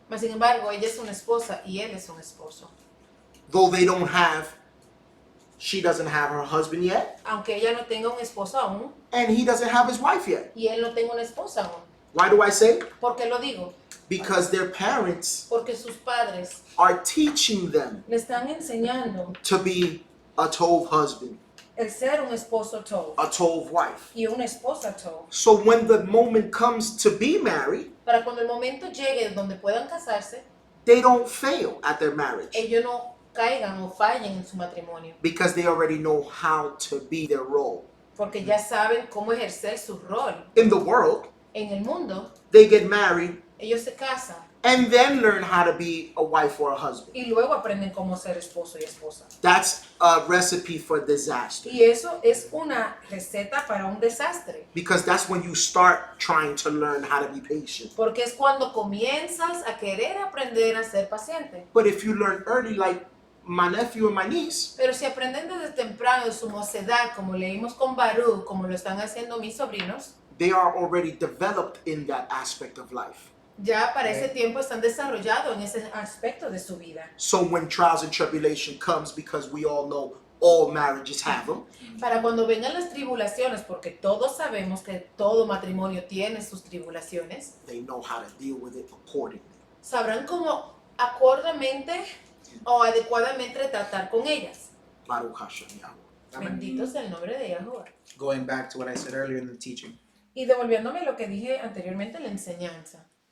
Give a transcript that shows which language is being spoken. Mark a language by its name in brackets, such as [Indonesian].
[Spanish] mas sin embargo, ella es una esposa y él es un esposo. [English] Though they don't have, she doesn't have her husband yet, [Spanish] Aunque ella no tenga un esposo aún [English] and he doesn't have his wife yet. [Spanish] y él no tenga una esposa aún. [English] Why do I say? [Spanish] ¿Por qué lo digo? [English] Because their parents [Spanish] Porque sus padres [English] are teaching them [Spanish] le están enseñando [English] to be a Tov husband, [Spanish] el ser un esposo Tov [English] a Tov wife. [Spanish] y una esposa Tov. [English] So when the moment comes to be married, [Spanish] Para cuando el momento llegue donde puedan casarse, [English] they don't fail at their marriage [Spanish] ellos no caigan o fallen en su matrimonio. [English] because they already know how to be their role. [Spanish] Porque ya saben cómo ejercer su rol. [English] In the world, [Spanish] En el mundo, [English] they get married [Spanish] ellos se casan [English] and then learn how to be a wife or a husband. [Spanish] y luego aprenden cómo ser esposo y esposa. [English] That's a recipe for disaster [Spanish] Y eso es una receta para un desastre. [English] because that's when you start trying to learn how to be patient. [Spanish] Porque es cuando comienzas a querer aprender a ser paciente. [English] But if you learn early, like my nephew and my niece, [Spanish] Pero si aprenden desde temprano de su mocedad, como leímos con Baruch, como lo están haciendo mis sobrinos, [English] they are already developed in that aspect of life. [Spanish] ya para ese tiempo están desarrollados en ese aspecto de su vida. [English] So when trials and tribulation comes, because we all know all marriages have them, [Spanish] Para cuando vengan las tribulaciones, porque todos sabemos que todo matrimonio tiene sus tribulaciones, [English] they know how to deal with it accordingly. [Spanish] sabrán cómo acordamente o adecuadamente tratar con ellas. [Hebrew] Baruch Hashem Yahweh. [Spanish] Bendito sea el nombre de Yahuwah. [English] Going back to what I said earlier in the teaching. [Spanish] Y devolviéndome lo que dije anteriormente en la enseñanza.